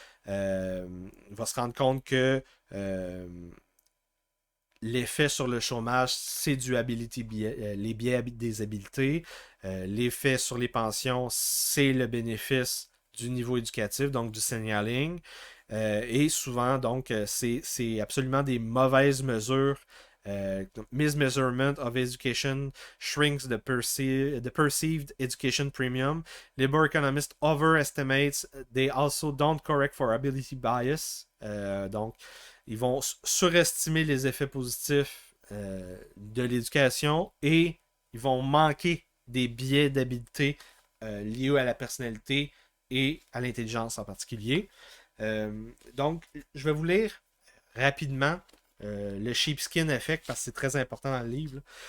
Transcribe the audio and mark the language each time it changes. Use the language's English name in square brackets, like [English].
[French] Il va se rendre compte que l'effet sur le chômage, c'est du les biais des habiletés. L'effet sur les pensions, c'est le bénéfice du niveau éducatif, donc du signaling. Et souvent, donc, c'est absolument des mauvaises mesures. [English] Mismeasurement of education shrinks the perceived education premium. Labor economists overestimates. They also don't correct for ability bias. [French] Donc, ils vont surestimer les effets positifs de l'éducation et ils vont manquer des biais d'habileté liés à la personnalité et à l'intelligence en particulier. Donc, je vais vous lire rapidement le sheepskin effect parce que c'est très important dans le livre.